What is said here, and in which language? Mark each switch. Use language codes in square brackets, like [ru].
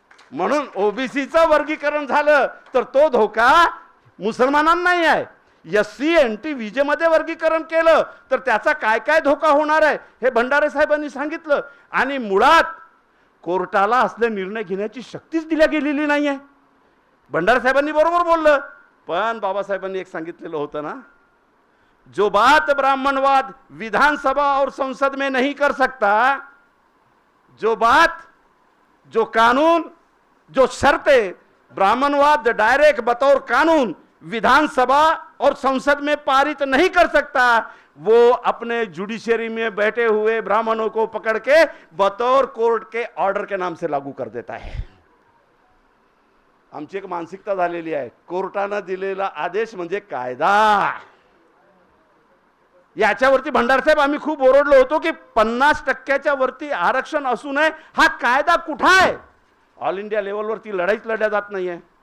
[mr] म्हणून OBCचं वर्गीकरण झालं तर तो धोका मुसलमानांना नाही आहे. SC NT VJ मध्ये वर्गीकरण केलं तर त्याचा काय काय धोका होणार आहे हे भंडारे साहेबांनी सांगितलं. आणि मुळात कोर्टाला असले निर्णय घेण्याची शक्तीच दिल्या गेलेली नाही आहे. भंडारे साहेबांनी बरोबर बोललं. पण बाबासाहेबांनी एक सांगितलेलं होतं ना, [hi] जो बात ब्राह्मणवाद विधानसभा और संसद में नहीं कर सकता, जो बात, जो कानून, जो शर्तें ब्राह्मणवाद डायरेक्ट बतौर कानून विधानसभा और संसद में पारित नहीं कर सकता, वो अपने जुडिशरी में बैठे हुए ब्राह्मणों को पकड़ के बतौर कोर्ट के ऑर्डर के नाम से लागू कर देता है. [mr] आमची एक मानसिकता झालेली आहे, कोर्टाने दिलेला आदेश म्हणजे कायदा. याच्यावरती भंडारे साहेब आम्ही खूप ओरडलो होतो की 50% वरती आरक्षण असू नये. हा कायदा कुठे आहे? ऑल इंडिया लेवलवरती लढाईच लढल्या जात नाहीये.